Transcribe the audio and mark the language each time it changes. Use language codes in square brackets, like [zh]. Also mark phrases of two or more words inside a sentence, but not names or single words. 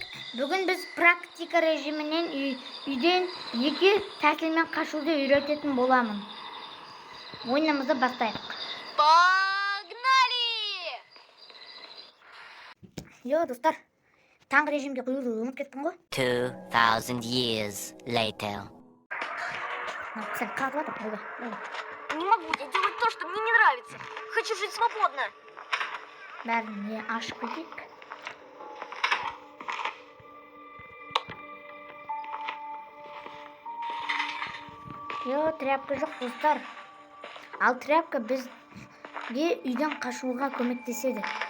[kk] Бүгін біз практика режимінен үйден екі тәсілмен қашуды үйрететін боламын. Ойынымызды бастайық. [ru] Погнали! [kk] Йо, достар, таңғы режимге қоюды ұмытып кеттім ғой. [en] 2000 years later. [kk] Сәл қалып жатыр. [ru] Не могу я делать то, что мне не нравится. Хочу жить свободно. [kk] Бәріне ашып кетейік. Йо, тряпка жоқ, достар. Ал тряпка бізге үйден қашуға көмектеседі.